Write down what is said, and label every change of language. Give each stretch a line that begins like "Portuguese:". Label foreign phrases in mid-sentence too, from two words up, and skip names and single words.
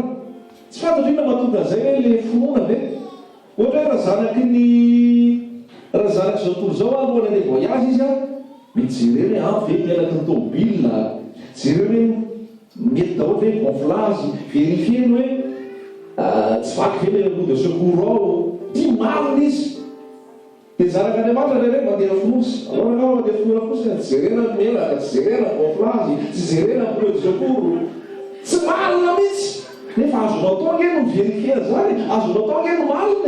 Malagasy: Tsy fantatro inona mahatonga zay hoe le finoana ve? Ohatra hoe raha zanaky izao tontolo zao alohan'ny le voyage izy mijery hoe ve miaraka ny tômôbila, jery hoe mety daholo ve gonflage, vérifier hoe tsy vaky ve le
French: roue de secours
Malagasy: ao, tia marina izy. Dia zanaka Andriamanitra rehetra mandeha fonosy, alors anao mandeha finoana fotsy, tsy jerena melaka, tsy jerena gonflage, tsy jerena
French: roue de secours,
Malagasy: tsy marina mihitsy. Nefa azonao atao ange no vérifier zany, azonao atao ange no marina.